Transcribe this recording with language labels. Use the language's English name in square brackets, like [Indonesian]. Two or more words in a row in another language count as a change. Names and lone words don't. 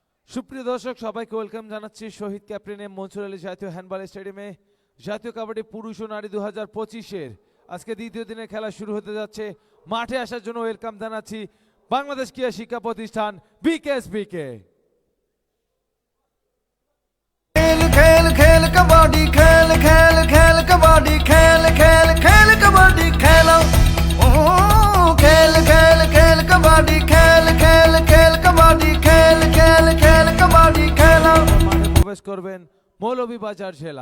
[Bangla] সুপ্রিয় দর্শক সবাইকে ওয়েলকাম জানাচ্ছি শহীদ ক্যাপ্টেন এম মনসুর আলী জাতীয় হ্যান্ডবল স্টেডিয়ামে জাতীয় কাবাডি পুরুষ ও নারী 2025-এর আজকে দ্বিতীয় দিনের খেলা শুরু হতে যাচ্ছে। মাঠে আসার জন্য ওয়েলকাম জানাচ্ছি বাংলাদেশ ক্রীড়া শিক্ষা প্রতিষ্ঠান বিকেএসপিকে। [Hindi] खेल खेल खेल कबड्डी खेल खेल खेल कबड्डी खेल खेल खेल कबड्डी खेलो ओ खेल खेल खेल कबड्डी खेल खेल खेल कबड्डी खेल खेल खेल कबड्डी खेलो [Bangla] মাঠে প্রবেশ করবেন মৌলভীবাজার জেলা।